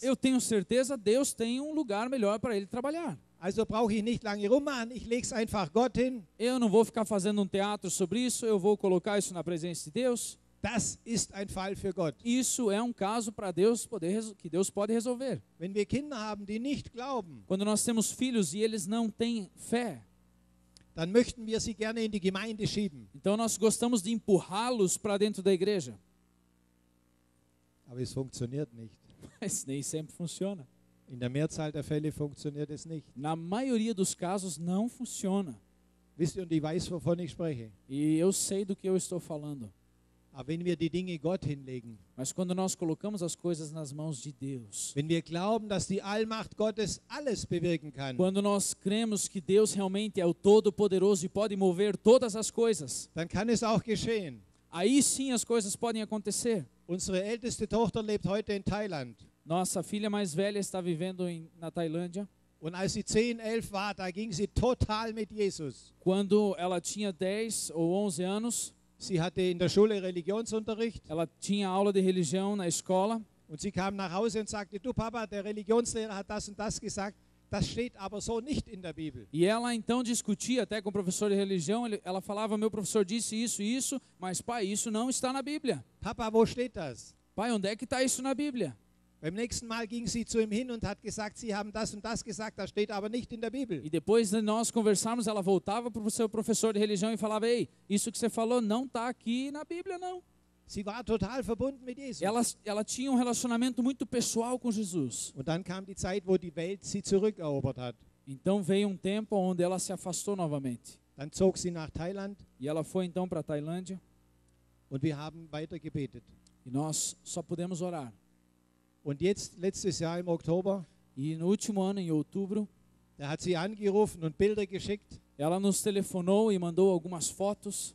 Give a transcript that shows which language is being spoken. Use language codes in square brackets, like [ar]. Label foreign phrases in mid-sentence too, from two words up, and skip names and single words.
[pt] Eu tenho certeza Deus tem um lugar melhor para ele trabalhar. [de] Also brauche ich nicht lange rummachen, ich lege es einfach Gott hin. [pt] Eu não vou ficar fazendo um teatro sobre isso, eu vou colocar isso na presença de Deus. [de] Das ist ein Fall für Gott. [pt] Isso é um caso para Deus que Deus pode resolver. [de] Wenn wir Kinder haben, die nicht glauben, [pt] Quando nós temos filhos e eles não têm fé, [de] dann möchten wir sie gerne in die Gemeinde schieben. [pt] então nós gostamos de empurrá-los para dentro da igreja. [de] Aber es funktioniert nicht. [pt] Mas nem sempre funciona. [de] In der Mehrzahl der Fälle funktioniert es nicht. [pt] Na maioria dos casos não funciona. [de] Wisst ihr, und ich weiß, wovon ich spreche. [pt] E eu sei do que eu estou falando. [de] Aber wenn wir die Dinge Gott hinlegen, [pt] Mas quando nós colocamos as coisas nas mãos de Deus, [de] wenn wir glauben, dass die Allmacht Gottes alles bewirken kann, [pt] quando nós cremos que Deus realmente é o Todo-Poderoso e pode mover todas as coisas, [de] dann kann es auch geschehen. [pt] aí sim as coisas podem acontecer. [de] Unsere älteste Tochter lebt heute in Thailand. [pt] Nossa filha mais velha está vivendo na Tailândia. [de] Und als sie 10, 11 war, da ging sie total mit Jesus. [pt] Quando ela tinha 10 ou 11 anos, [de] Sie hatte in der Schule Religionsunterricht [pt] ela tinha aula de religião na escola. [de] und sie kam nach Hause und sagte, du Papa, der Religionslehrer hat das und das gesagt, das steht aber so nicht in der Bibel. [pt] E ela então discutia até com o professor de religião. Ela falava, meu professor disse isso e isso, mas pai, isso não está na Bíblia. [de] Papa, wo steht das? [pt] Pai, onde é que está isso na Bíblia? [de] Beim nächsten Mal ging sie zu ihm hin und hat gesagt, Sie haben das und das gesagt, das steht aber nicht in der Bibel. [pt] E depois de nós conversarmos, ela voltava para o seu professor de religião e falava, ei, isso que você falou não está aqui na Bíblia, não. [de] Sie war total verbunden mit Jesus. [pt] Ela tinha um relacionamento muito pessoal com Jesus. [de] Und dann kam die Zeit, wo die Welt sie zurückerobert hat. [pt] Então veio um tempo onde ela se afastou novamente. [de] Dann zog sie nach Thailand [pt] E ela foi então para a Tailândia. [de] und wir haben weiter gebetet. [pt] E nós só pudemos orar. [de] Und jetzt, letztes Jahr im Oktober, [pt] E no último ano, em outubro, [de] da hat sie angerufen und Bilder geschickt. [pt] ela nos telefonou e mandou algumas fotos.